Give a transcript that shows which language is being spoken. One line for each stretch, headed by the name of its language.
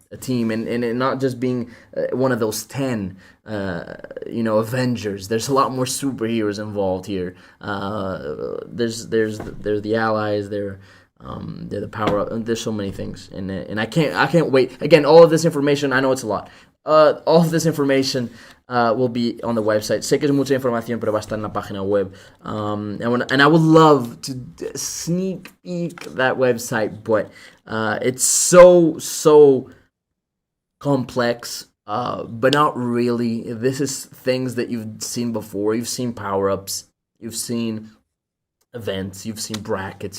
English: a team, and it not just being one of those 10 Avengers. There's a lot more superheroes involved here. There's the allies, they're the power up, and there's so many things, and I can't wait. Again, all of this information, I know it's a lot. All of this information will be on the website.
Spanish: Sé que es mucha información, pero va a estar en la página web.
English: And I would love to sneak peek that website, but it's so complex, but not really. This is things that you've seen before. You've seen power-ups. You've seen events. You've seen brackets.